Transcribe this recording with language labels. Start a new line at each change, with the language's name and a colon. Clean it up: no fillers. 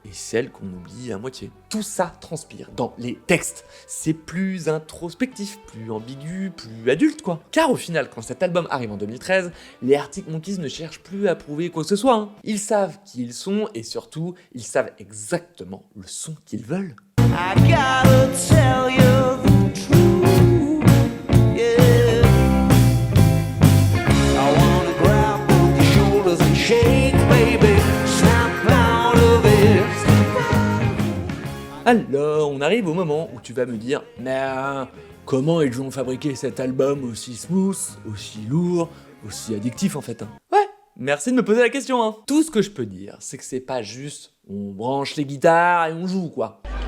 French: Et celles qu'on oublie à moitié. Tout ça transpire dans les textes. C'est plus introspectif, plus ambigu, plus adulte quoi. Car au final, quand cet album arrive en 2013, les Arctic Monkeys ne cherchent plus à prouver quoi que ce soit. Hein. Ils savent qui ils sont et surtout, ils savent exactement le son qu'ils veulent.
English: I gotta tell you the truth, yeah. I wanna grab both your shoulders and shake, baby. Snap out of it.
French: Alors, on arrive au moment où tu vas me dire, mais comment ils ont fabriqué cet album aussi smooth, aussi lourd, aussi addictif en fait hein. Ouais, merci de me poser la question hein. Tout ce que je peux dire, c'est que c'est pas juste on branche les guitares et on joue quoi.